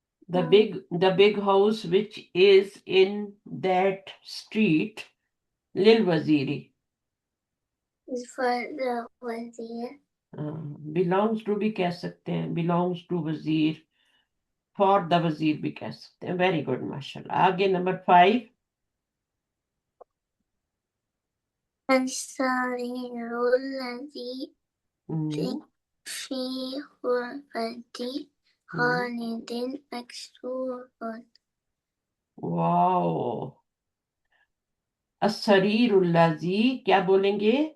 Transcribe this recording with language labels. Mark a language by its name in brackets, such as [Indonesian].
[English] The big house which is in that street, [Arabic] lil waziri. [English] is for the wazir. Belongs to [Hindi] भी कह सकते हैं. [English] Belongs to wazir. For the wazir [Hindi] भी कह सकते हैं. [English] Very good, माशाल्लाह. [Hindi] आगे नंबर 5. [Arabic] السرير الذي في غرفة خالد مكسور. वाओ. अस्सरीरुल लज़ी [Hindi] क्या बोलेंगे?